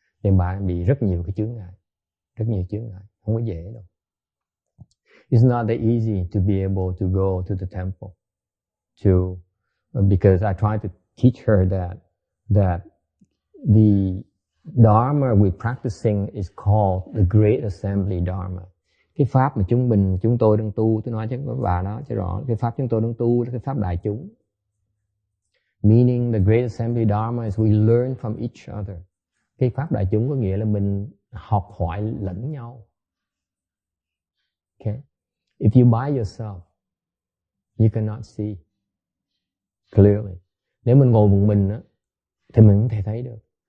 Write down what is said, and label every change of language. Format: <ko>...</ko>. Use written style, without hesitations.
<vi>Nên bà bị rất nhiều cái chướng ngại, không có dễ đâu.</vi> <en>It's not that easy to be able to go to the temple because I try to teach her that the Dharma we're practicing is called the Great Assembly Dharma.</en> <vi>Cái pháp mà chúng tôi đang tu, tôi nói cho bà đó cho rõ, cái pháp chúng tôi đang tu là cái pháp đại chúng.</vi> <en>Meaning the Great Assembly Dharma is we learn from each other.</en> <vi>Cái pháp đại chúng có nghĩa là mình học hỏi lẫn nhau.</vi> <en>Okay? If you by yourself, you cannot see clearly.</en> <vi>Nếu mình ngồi một mình á, thì mình không thể thấy được.</vi>